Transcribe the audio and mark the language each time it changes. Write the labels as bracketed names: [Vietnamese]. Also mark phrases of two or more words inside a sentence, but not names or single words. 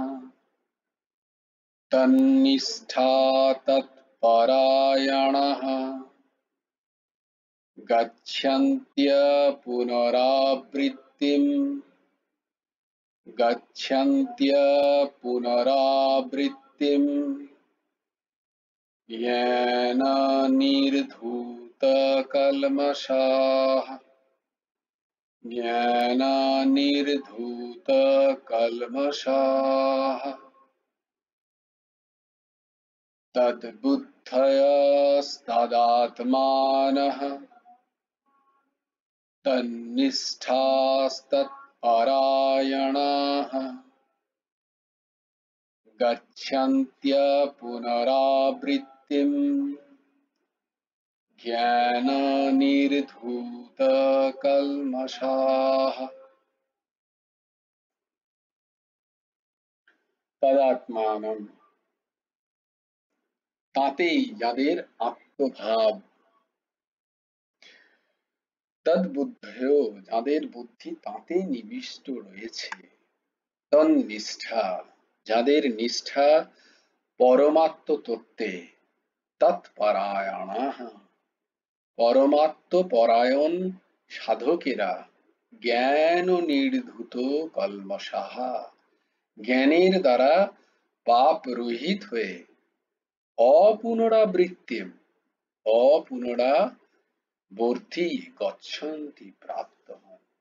[Sanskrit] তন্নিষ্ঠা তৎপরায়ণঃ গচ্ছন্ত্য পুনরাবৃত্তিম येन निर्धूतकल्मषाः तद्बुद्धयस्तदात्मानः तन्निष्ठास्तत्परायणाः गच्छन्त्य पुनरावृत्तिम् ज्ञाननिर्धूतकल्मषाः। [Bangla] তদাত্মানম, তাতেই যাদের আত্মভাব, তদ্বুদ্ধয় যাদের বুদ্ধি তাতে নিবিষ্ট রয়েছে, তন্নিষ্ঠা যাদের নিষ্ঠা পরমাত্ম তত্ত্বে, তৎপরায়ণাঃ পরমাত্ম পরায়ণ সাধকেরা, [Sanskrit] জ্ঞান নির্ধূত কল্মষাঃ [Bangla] জ্ঞানের দ্বারা পাপ রহিত হয়ে, [Sanskrit] অপুনরাবৃত্তি গচ্ছন্তি [Bangla] প্রাপ্ত হন।